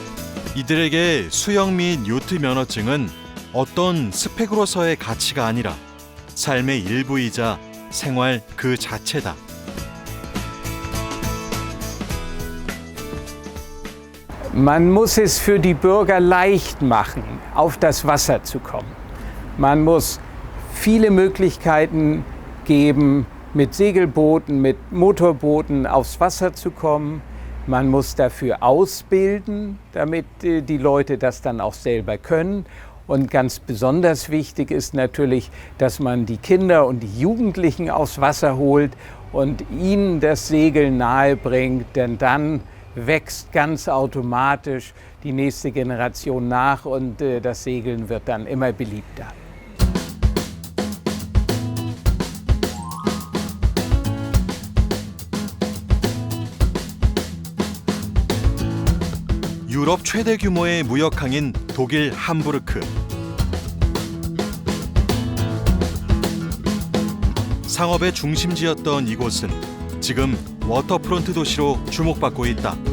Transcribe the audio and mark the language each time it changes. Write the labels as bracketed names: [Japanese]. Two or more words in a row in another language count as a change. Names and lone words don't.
[Korean] 이들에게 수영 및 요트 면허증은 어떤 스펙으로서의 가치가 아니라 삶의 일부이자 생활 그 자체다. [German] Man muss es für die Bürger leicht machen, auf das Wasser zu kommen. Man muss viele Möglichkeiten geben, mit Segelbooten, mit Motorbooten aufs Wasser zu kommen. Man muss dafür ausbilden, damit die Leute das dann auch selber können. Und ganz besonders wichtig ist natürlich, dass man die Kinder und die Jugendlichen aufs Wasser holt und ihnen das Segeln nahebringt, denn dann wächst ganz automatisch die nächste Generation nach und das Segeln wird dann immer beliebter. [Korean] 유럽 최대 규모의 무역항인 독일 함부르크. 상업의 중심지였던 이곳은 지금 워터프론트 도시로 주목받고 있다.